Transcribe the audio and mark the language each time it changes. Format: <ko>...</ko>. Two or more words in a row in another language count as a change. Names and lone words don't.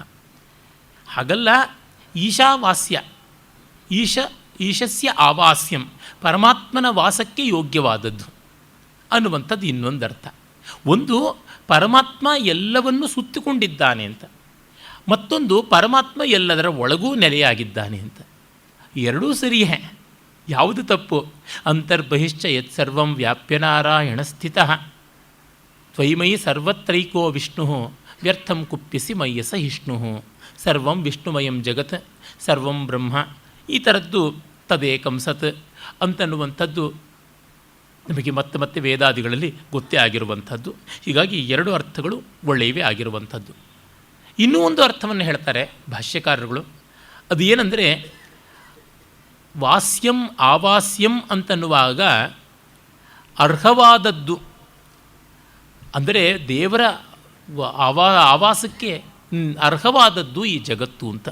<kn>ಹಾಗಲ್ಲ, ಈಶಾವಾಸ್ಯ,</kn> <sa>ಈಶಸ್ಯ ಆವಾಸ್ಯಂ,</sa> <kn>ಪರಮಾತ್ಮನ ವಾಸಕ್ಕೆ ಯೋಗ್ಯವಾದದ್ದು ಅನ್ನುವಂಥದ್ದು ಇನ್ನೊಂದು ಅರ್ಥ. ಒಂದು ಪರಮಾತ್ಮ ಎಲ್ಲವನ್ನೂ ಸುತ್ತಿಕೊಂಡಿದ್ದಾನೆ ಅಂತ, ಮತ್ತೊಂದು ಪರಮಾತ್ಮ ಎಲ್ಲದರ ಒಳಗೂ ನೆಲೆಯಾಗಿದ್ದಾನೆ ಅಂತ. ಎರಡೂ ಸರಿಯೇ, ಯಾವುದು ತಪ್ಪು?</kn> <sa>ಅಂತರ್ಬಹಿಶ್ಚ ಯತ್ಸರ್ವಂ ವ್ಯಾಪ್ಯನಾರಾಯಣ ಸ್ಥಿತಃ ತ್ವಯಿಮಯಿ ಸರ್ವತ್ರೈಕೋ ವಿಷ್ಣು ವ್ಯರ್ಥಂ ಕುಪ್ಪಿಸಿ ಮಯ್ಯ ಸಹಿಷ್ಣು ಸರ್ವಂ ವಿಷ್ಣುಮಯಂ ಜಗತ್ ಸರ್ವಂ ಬ್ರಹ್ಮ.</sa> <kn>ಈ ಥರದ್ದು</kn> <sa>ತದೇಕಂ ಸತ್</sa> <kn>ಅಂತನ್ನುವಂಥದ್ದು ನಮಗೆ ಮತ್ತೆ ಮತ್ತೆ ವೇದಾದಿಗಳಲ್ಲಿ ಗೊತ್ತೇ ಆಗಿರುವಂಥದ್ದು. ಹೀಗಾಗಿ ಎರಡು ಅರ್ಥಗಳು ಒಳ್ಳೆಯವೇ ಆಗಿರುವಂಥದ್ದು. ಇನ್ನೂ ಒಂದು ಅರ್ಥವನ್ನು ಹೇಳ್ತಾರೆ ಭಾಷ್ಯಕಾರರುಗಳು. ಅದು ಏನಂದರೆ,</kn> <sa>ವಾಸ್ಯಂ ಆವಾಸ್ಯಂ</sa> <kn>ಅಂತನ್ನುವಾಗ ಅರ್ಹವಾದದ್ದು, ಅಂದರೆ ದೇವರ ಆವಾಸಕ್ಕೆ ಅರ್ಹವಾದದ್ದು ಈ ಜಗತ್ತು ಅಂತ.</kn>